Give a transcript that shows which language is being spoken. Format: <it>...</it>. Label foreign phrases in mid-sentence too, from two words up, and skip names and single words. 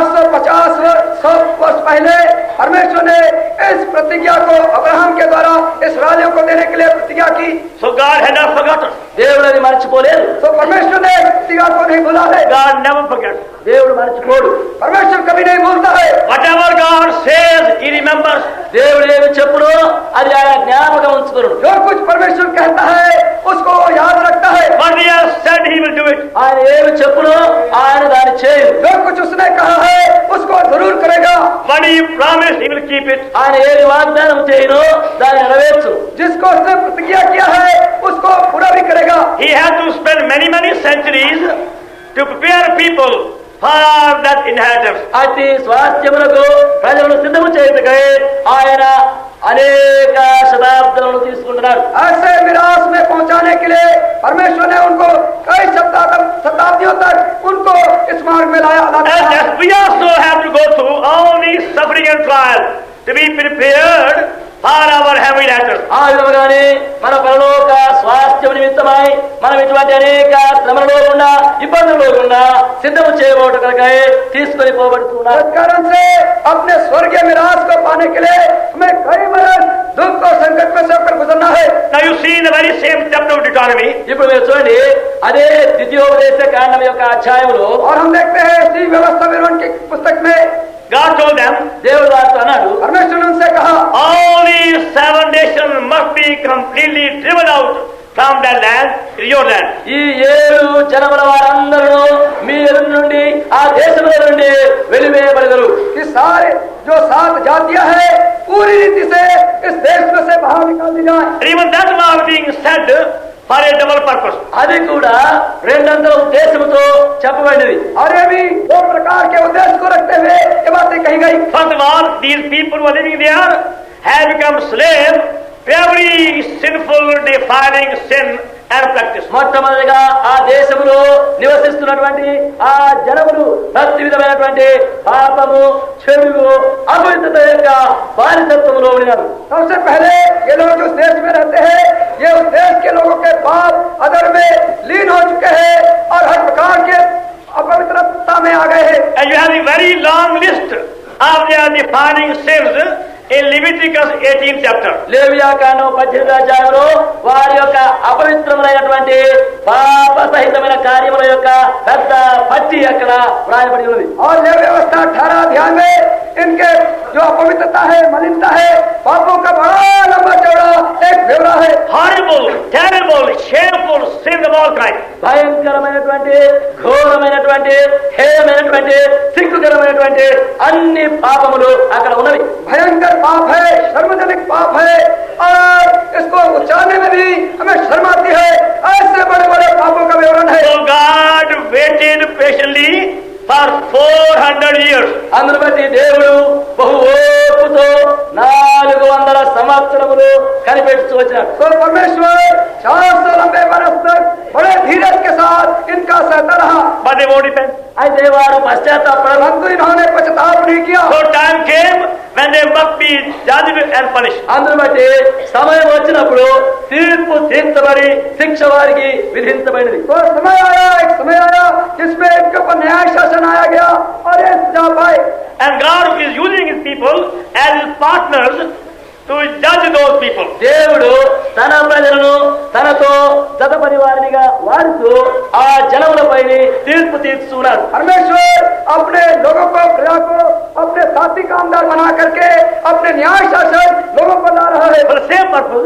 <hi>450 वर्ष पहले परमेश्वर ने इस प्रतिज्ञा को अब्राहम के द्वारा इस्राएलियों को देने के लिए प्रतिज्ञा की।</hi> <en>So God had not forgotten.</en> <te>దేవుడు అది మర్చిపోలేదు.</te> <hi>तो परमेश्वर ने इस प्रतिज्ञा को नहीं भूला है।</hi> <en>God never forgets.</en> <te>దేవుడు మర్చిపోడు.</te> <hi>परमेश्वर कभी नहीं भूलता है।</hi> <en>Whatever God says, He remembers.</en> <te>దేవుడు ఏమి చెప్పునో అది ఆయన జ్ఞాపకం ఉంచుకును.</te> <hi>जो कुछ परमेश्वर कहता है उसको वो याद रखता है।</hi> <en>What He has said, He will do it.</en> <te>ఆయన ఏమి చెప్పునో ఆయన దాన్ని చేయు.</te> <hi>जो कुछ उसने कहा है उसको जरूर करेगा।</hi> <en>What He promised, He will keep it.</en> <te>ఆయన ఏది వాగ్దానం చేయను దాన్ని నెరవేర్చు.</te> <hi>जिसको उसने प्रतिज्ञा किया है उसको पूरा भी करेगा।</hi> <en>He had to spend many centuries to prepare people for that inheritance.</en> <te>అతి స్వాస్థ్యములకు ప్రజలను సిద్ధము చేయుటకై ఆయన అనేక శతాబ్దాలను తీసుకుంటున్నాడు.</te> <hi>ऐसे विरासत में पहुंचाने के लिए परमेश्वर ने उनको कई शताब्दियों तक उनको इस मार्ग में लाया।</hi> <en>And that we also have to go through all these suffering and trials to be prepared for our heavy letters.</en> <te>ఆ విధముగానే మన పరలోక స్వాస్థ్యం నిమిత్తమై మనం ఇటువంటి అనేక శ్రమలలో గుండా ఇబ్బందుల్లో గుండా సిద్ధము చేయబోట కనుకై తీసుకొని పోబడుతున్నారు.</te> <hi>इस कारण से अपने स्वर्गीय मिराज को पाने के लिए हमें कई बरस दुख और संकट में से होकर गुजरना है.</hi> <en>Now you see in the very same chapter of Deuteronomy,</en> <te>ఇప్పుడు మీరు చూడండి అదే ద్వితీయోపదేశ కాండం యొక్క అధ్యాయంలో</te> <hi>और हम देखते हैं इसी व्यवस्था विवरण की पुस्तक में</hi> <en>God told them,</en> <te>దేవుడు వారితో అన్నాడు,</te> <hi>परमेश्वर ने उनसे कहा</hi> <en>all these 7 nations must be completely driven out from that land, your land.</en> <te>ఈ 7 జనముల వారందరూ మీ ఎదురు నుండి ఆ దేశముల నుండి వెలివేయబడగలరు.</te> <hi>कि सारे जो 7 जातियां हैं पूरी रीति से इस देश में से बाहर निकाल दी जाए.</hi> <en>And even that was being said for a double purpose.</en> <te>అది కూడా రెండంతల ఉద్దేశముతో చెప్పబడినది.</te> <hi>और ये भी 2 प्रकार के उद्देश्य को रखते हुए ये बातें कही गई.</hi> <en>First of all, these people who are living there have become slaves to every sinful, defiling sin and practice.</en> <te>మొట్టమొదటిగా ఆ దేశములో నివసిస్తున్నటువంటి ఆ జనములు ప్రతి విధమైనటువంటి పాపము, చెడు, అపవిత్రత యొక్క బానిసత్వములో ఉన్నారు.</te> <hi>सबसे पहले ये लोग जो देश में रहते हैं ये उस देश के लोगों के पाप अदर में लीन हो चुके हैं और हर प्रकार के अपवित्रता में आ गए हैं.</hi> <en>And you have a very long list of their defiling sins in Leviticus 18th chapter.</en> <te>లేవియా కాండం 18వ అధ్యాయంలో వారి యొక్క అపవిత్రమైనటువంటి పాప సహితమైన కార్యముల యొక్క పెద్ద పట్టి అక్కడ వ్రాయబడి ఉన్నది.</te> <hi>और ये व्यवस्था 18 अध्याय में इनके जो अपवित्रता है, मलिनता है, पापों का बड़ा लंबा चौड़ा एक ब्यौरा है.</hi> <en>Horrible, terrible, shameful sins of all kinds.</en> <te>భయంకరమైనటువంటి, ఘోరమైనటువంటి, హేయమైనటువంటి, సిగ్గుకరమైనటువంటి అన్ని పాపములు అక్కడ ఉన్నవి.</te> <hi>भयंकर पाप है, शर्मजनक पाप है और इसको उच्चारने में भी हमें शर्म आती है. ऐसे बड़े बड़े पापों का विवरण है.</hi> <en>So God waited patiently for 400 years.</en> <te>అందును బట్టి దేవుడు బహు ఓర్పుతో 400 సంవత్సరములు కనిపెడుతూ వచ్చినాడు.</te> <hi>तो परमेश्वर 400 लंबे बरस तक बड़े धीरज के साथ इनका सहता रहा.</hi> <en>But they won't repent.</en> <te>అయితే వారు పశ్చాత్తాపడరు.</te> <hi>परंतु इन्होंने पश्चाताप नहीं किया.</hi> <en>So time came when they must be judged and punished.</en> <te>అందును బట్టి సమయం వచ్చినప్పుడు తీర్పు తీర్చబడి శిక్ష వారికి విధించబడినది.</te> <hi>तो समय आया, एक समय आया जिसमें इनके ऊपर न्याय शासन आया गया और ये सजा पाए.</hi> <en>And God is using his people as his partners to judge those people.</en> <te>దేవుడు తన ప్రజలను తనతో జతపడి వారినిగా వాడుతూ ఆ జనములపై తీర్పు తీర్చున్నాడు.</te> <hi>परमेश्वर अपने लोगों को, प्रजा को अपने साथी कामदार बना करके अपने न्याय शासन लोगों पर ला रहा है.</hi> <en>For the same purpose,</en>